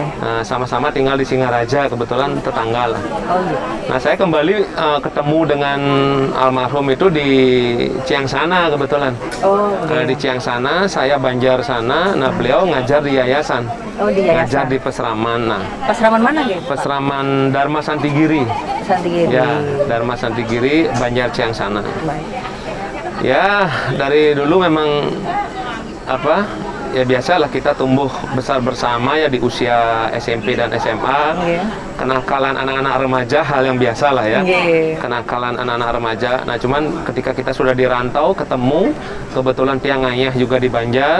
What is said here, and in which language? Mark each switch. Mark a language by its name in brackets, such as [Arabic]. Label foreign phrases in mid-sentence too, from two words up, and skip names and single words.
[Indonesian] Nah, sama-sama tinggal di Singaraja, kebetulan tetangga lah. Oh iya. Nah, saya kembali ketemu dengan almarhum itu di Ciangsana kebetulan. Oh Di Ciangsana, saya Banjar sana. Nah, beliau ngajar di yayasan. Oh di Ngajar yayasan. di Pesraman. Nah, Pasraman mana ya? Pesraman Dharma Santigiri. Santigiri. Ya, Dharma Santigiri, Banjar Ciangsana. Baik. Ya, dari dulu memang apa? Ya biasalah kita tumbuh besar bersama ya di usia SMP dan SMA. Iya. Kenakalan anak-anak remaja hal yang biasa lah ya. Iya. Kenakalan anak-anak remaja. Nah, cuman ketika kita sudah dirantau ketemu, kebetulan tiang ayah juga di Banjar.